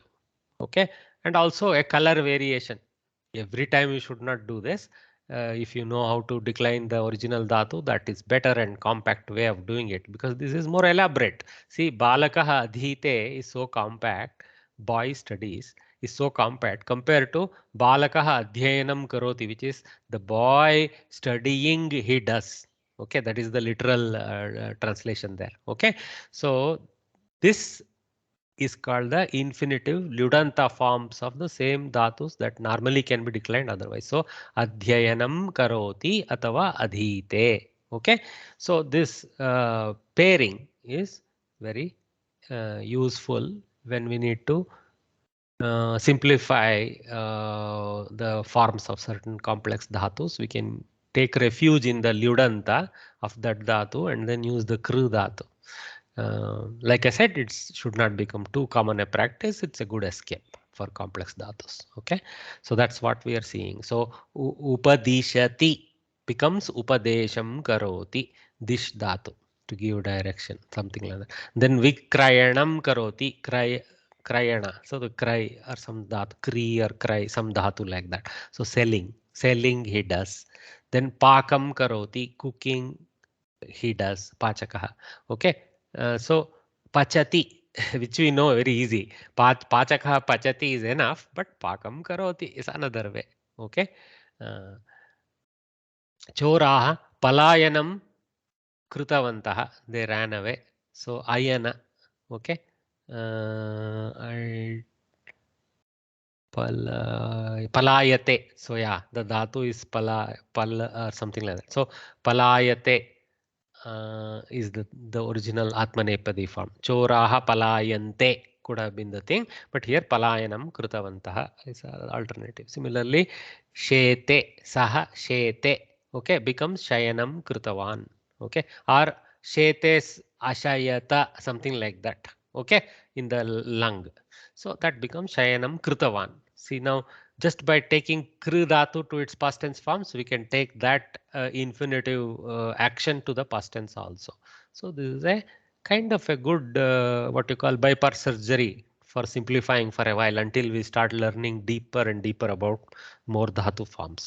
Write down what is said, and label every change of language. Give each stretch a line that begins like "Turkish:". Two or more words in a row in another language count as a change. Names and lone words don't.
English: Okay, and also a color variation. Every time you should not do this. If you know how to decline the original dhatu, that is better and compact way of doing it, because this is more elaborate. See,
Sanskrit: balakaha adhite
English: is so compact, boy studies is so compact compared to
Sanskrit: balakaha adhyayanam karoti,
English: which is the boy studying he does. Okay, that is the literal translation there. Okay, so this is called the infinitive Ludanta forms of the same dhatus that normally can be declined otherwise.
Sanskrit: So adhyayanam karoti atava adhite.
English: Okay, so this pairing is very useful when we need to simplify the forms of certain complex dhatus. We can take refuge in the Ludanta of that dhatu and then use the
Sanskrit: Kru dhatu.
English: Like I said, it should not become too common a practice. It's a good escape for complex dhatus. Okay, so that's what we are seeing. So upadishati becomes
Sanskrit: upadesham karoti, dish dhatu,
English: to give direction, something like that.
Sanskrit: Then vikrayanam karoti, krayana.
English: So the cry or some dhatu, kri or cry, some dhatu like that. So selling, selling he does. Then
Sanskrit: pakam karoti,
English: cooking he does, pachakaha. Okay, so pachati, which we know very easy.
Sanskrit: Pachakaha pachati
English: is enough, but
Sanskrit: pakam karoti
English: is another way.
Sanskrit: Okay, choraha palayanam krutavantaha,
English: they ran away. So ayana. Okay, I palayate. So yeah, the dhatu is pal or something like that. So palayate is the original Atmanepadi form.
Sanskrit: Choraha palayante
English: could have been the thing, but here
Sanskrit: palayanam krutavantaha
English: is an alternative. Similarly, shete,
Sanskrit: saha shete,
English: okay, becomes
Sanskrit: shayanam krutavan,
English: okay, or
Sanskrit: shetes ashayata,
English: something like that, okay, in the lung. So that becomes
Sanskrit: shayanam kritavan.
English: See now, just by taking kru dhatu to its past tense forms, we can take that infinitive action to the past tense also. So this is a kind of a good what you call bypass surgery for simplifying for a while until we start learning deeper and deeper about more dhatu forms.